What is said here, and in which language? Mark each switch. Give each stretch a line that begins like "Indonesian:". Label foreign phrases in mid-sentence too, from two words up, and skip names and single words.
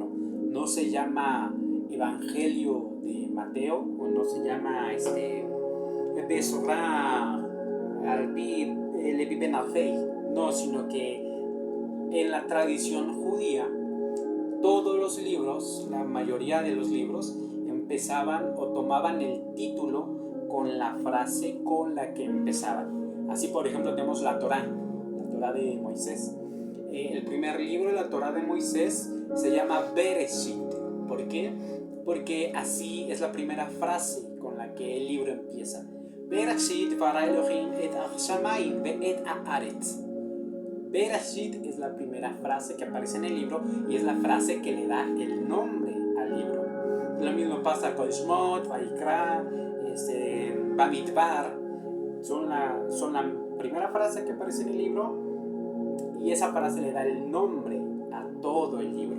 Spanish: No se llama Evangelio de Mateo, o no se llama Besorah Levi Ben Afei, no, sino que en la tradición judía todos los libros, la mayoría de los libros, empezaban o tomaban el título con la frase con la que empezaban. Así, por ejemplo, tenemos la Torá de Moisés. El primer libro de la Torá de Moisés se llama Bereshit. ¿Por qué? Porque así es la primera frase con la que el libro empieza.
Hebrew: בראשית ברא אלהים את השמים ואת הארץ.
Spanish: Bereshit es la primera frase que aparece en el libro y es la frase que le da el nombre al libro. Lo mismo pasa con Shmot, Vaikra, Bamidbar. Son la primera frase que aparece en el libro y esa frase le da el nombre a todo el libro.